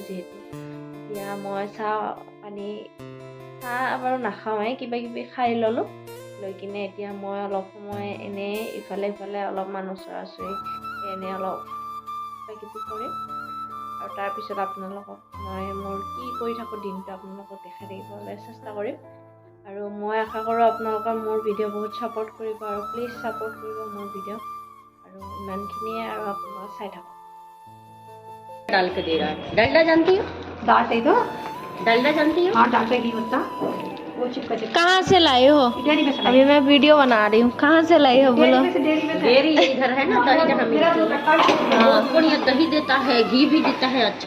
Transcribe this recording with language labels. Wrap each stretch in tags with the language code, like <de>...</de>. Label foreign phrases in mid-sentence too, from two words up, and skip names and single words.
<as>যিহেতু এতিয়া মই চাহ বাৰু নাখাওঁৱেই, কিবা কিবি খাই ল'লোঁ, লৈ কিনে এতিয়া মই অলপ সময় এনেই ইফালে সিফালে অলপমান ওচৰা-ওচৰি এনেই অলপ কিবা কিবি কৰিম আৰু তাৰপিছত আপোনালোকক মই মোৰ কি কৰি থাকোঁ দিনটো আপোনালোকক দেখাই থাকিবলৈ চেষ্টা কৰিম। আৰু মই আশা কৰোঁ আপোনালোকৰ মোৰ ভিডিঅ' বহুত ছাপোৰ্ট কৰিব আৰু</as> <en>please support</en> <as>কৰিব মোৰ ভিডিঅ'। আৰু ইমানখিনিয়ে আৰু আপোনালোকে চাই থাকক।</as> <hi>डाल के दे रहा है। डलडा जानती हो? डांटे दो। डलडा जानती हो? हाँ डांटे नहीं होता, वो चिपका चिपका। कहाँ से लाए हो? डेयरी में से अभी मैं वीडियो बना रही हूँ। कहाँ से लाए हो बोलो? डेयरी में से डेयरी इधर है ना, दही जहाँ मेरा मिलती जो है। कट्टा है, बहुत बढ़िया दही देता है, घी भी देता है अच्छा।</hi>